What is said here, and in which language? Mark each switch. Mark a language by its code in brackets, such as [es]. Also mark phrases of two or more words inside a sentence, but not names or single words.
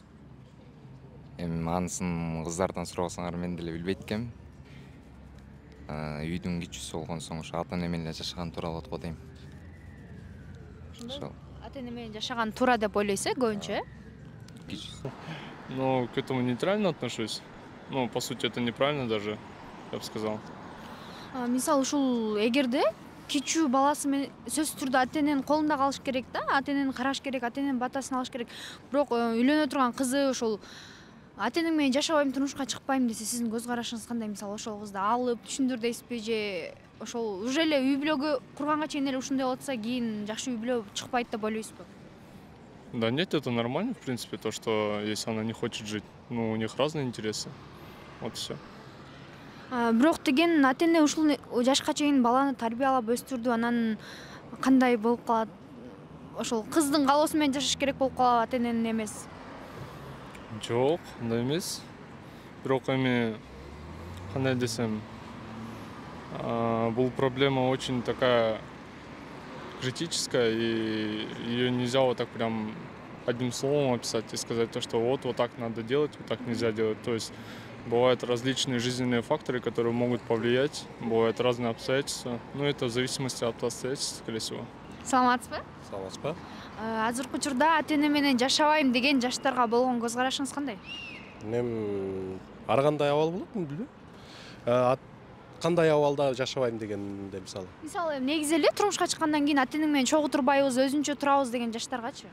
[ky] Эми анысын кыздардан сурабасаңар мен деле билбейт экенмин. Үйдүн кичүүсү болгон соң ошо ата эне менен эле жашаган туура болот го дейм. Ошол. Ата эне менен жашаган туура деп ойлойсуз, көбүнчө? Кичүүсү. [ru] Но к этому нейтрально отношусь. Ну, по сути, это неправильно даже, я бы сказал. [ky] Мисалы ушул эгерде кичүү баласы менен сөзсүз түрдө ата эненин колунда калыш керек да, ата энени караш керек, ата эненин батасын алыш керек. Бирок үйлөнө турган кызы ошол ата энең менен жашабайм, турмушка чыкпайм десе, сиздин көз карашыңыз кандай? Мисалы ошол кызды алып түшүндүр дейсизби же ошол уже эле үй бүлөгө курганга чейин эле ушундай болуп атса, кийин жакшы үй бүлө чыкпайт деп ойлойсузбу? [ru] Да нет, это нормально, в принципе, то, что если она не хочет жить, ну, у них разные интересы. Вот и все. [ky] Бирок деген ата эне ушул жашка чейин баланы тарбиялап өстүрдү, анан кандай болуп калат? Ошол кыздын каалоосу менен жашаш керек болуп калабы, ата эненин эмес? Жок, андай эмес. Бирок эми кандай десем, [ru] бул проблема очень такая критическая, и ее нельзя вот так прям одним словом описать и сказать то, что вот так надо делать, вот так нельзя делать. То есть бывают различные жизненные факторы, которые могут повлиять, бывают разные обстоятельства. Ну, это в зависимости от обстоятельств, скорее всего. [ky] Саламатсызбы? Саламатсызбы? Азыркы учурда ата эне менен жашабайм деген жаштарга болгон көз карашыңыз кандай? Ар кандай абал болот, билбейм. Кандай абалда жашабайм дегенде мисалы. Мисалы, негизи эле турмушка чыккандан кийин ата эне менен чогуу турбайбыз, өзүнчө турабыз деген жаштаргачы?